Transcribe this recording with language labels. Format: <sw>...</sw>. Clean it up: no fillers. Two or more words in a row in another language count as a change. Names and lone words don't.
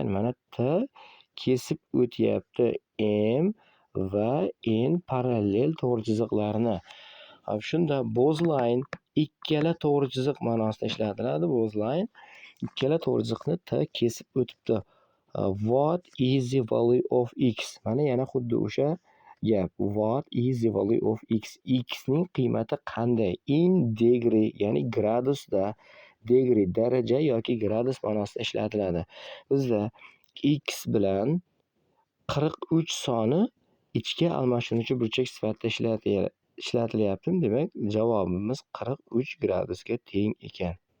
<uz>Mana T kesib o'tyapti M va N parallel to'g'ri chiziqlarni.</uz> <en>Shunda both line,</en> <uz>ikkala to'g'ri chiziq ma'nosida ishlatiladi.</uz> <en>Both line,</en> <uz>ikkala to'g'ri chiziqni T kesib o'tibdi.</uz> <en>What is the value of X?</en> <uz>Mana yana xuddi o'sha gap.</uz> <en>What is the value of X?</en> <uz>X ning qiymati qanday?</uz> <en>In degree,</en> <uz>ya'ni gradusda. Degree, daraja yoki gradus ma'nosida ishlatiladi. Bizda X bilan 43 soni ichga almashinuvchi burchak sifatida ishlatilyapti. Demak, javobimiz 43 gradusga teng ekan.</uz>